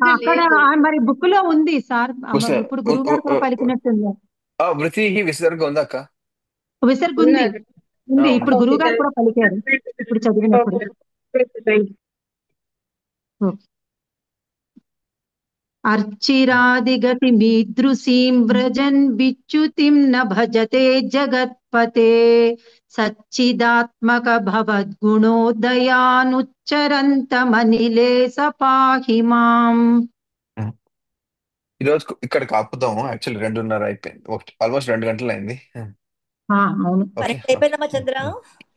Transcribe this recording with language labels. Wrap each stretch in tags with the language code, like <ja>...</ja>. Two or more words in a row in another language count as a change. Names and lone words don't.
<te>అక్కడ మరి బుక్ లో ఉంది సార్. ఇప్పుడు గురువు గారు కూడా పలికినట్టుంది. వృతి విసర్గ ఉందా అక్క? విసర్గ ఉంది. ఇప్పుడు గురువు గారు కూడా పలికారు ఇప్పుడు చదివినప్పుడు.</te> <sa>अर्चिरादिगतिमीदृशीं व्रजन् विच्युतिं न भजते जगत्पते सच्चिदात्मक भवद्गुणोदयानुच्चरन्तमनिले स पाहि माम्.</sa> <te>ఈ రోజు ఇక్కడ కాపుదాము. యాక్చువల్లీ 2:30 అయిపోయింది. ఆల్మోస్ట్ 2 గంటలు అయింది. అవును. ఓకే అయిపోయిందమ్మా చంద్ర.</te>